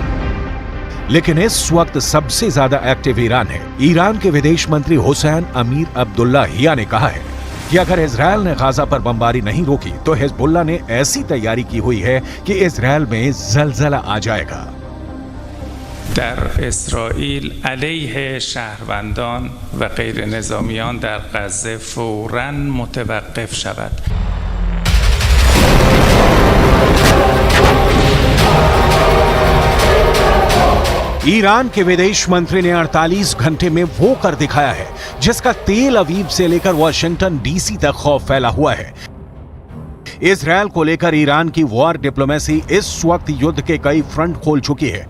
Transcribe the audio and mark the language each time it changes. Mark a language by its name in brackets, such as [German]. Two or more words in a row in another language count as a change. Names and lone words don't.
[Hindi] लेकिन इस वक्त सबसे ज्यादा एक्टिव ईरान है। ईरान के विदेश मंत्री हुसैन अमीर अब्दुल्लाहियां ने कहा है कि अगर इजरायल ने गाजा पर बमबारी नहीं रोकी तो हिजबुल्लाह ने ऐसी तैयारी की हुई है कि इजरायल में जलजला आ जाएगा। [Persian] در اسرائیل علیه شهروندان و غیر نظامیان در غزه فوراً متوقف شود. [Hindi] ईरान के विदेश मंत्री ने 48 घंटे में वो कर दिखाया है जिसका तेल अवीव से लेकर वाशिंगटन डीसी तक खौफ फैला हुआ है। इजरायल को लेकर ईरान की [English] war diplomacy [Hindi] इस वक्त युद्ध के कई फ्रंट खोल चुकी है।